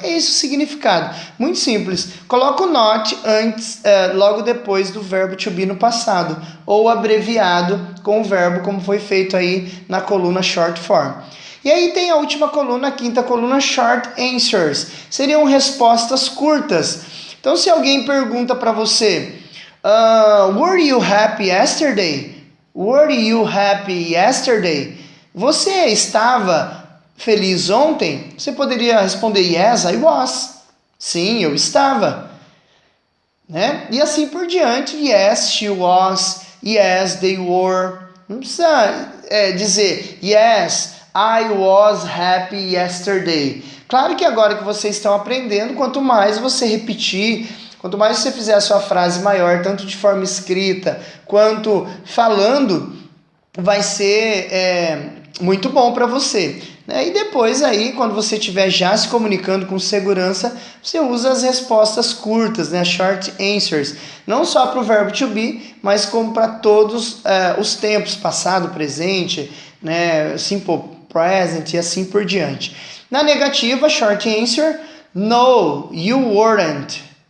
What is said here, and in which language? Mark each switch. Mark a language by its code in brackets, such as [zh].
[pt] É esse o significado. Muito simples. Coloca o not antes, logo depois do verbo to be no passado, ou abreviado com o verbo como foi feito aí na coluna short form. E aí tem a última coluna, a quinta coluna, short answers. Seriam respostas curtas. Então se alguém pergunta para você... [en] were you happy yesterday? Were you happy yesterday? [pt] Você estava feliz ontem? Você poderia responder [en] yes, I was. [pt] Sim, eu estava. Né? E assim por diante. [en] Yes, she was. Yes, they were. [pt] Não precisa dizer [en] yes, I was happy yesterday. [pt] Claro que agora que vocês estão aprendendo, quanto mais você repetir, quanto mais você fizer a sua frase maior, tanto de forma escrita quanto falando, vai ser muito bom para você. Né? E depois aí, quando você estiver já se comunicando com segurança, você usa as respostas curtas, né? Short answers. Não só para o verbo to be, mas como para todos os tempos, passado, presente, né? Simple present e assim por diante. Na negativa, short answer, [en] no, you weren't.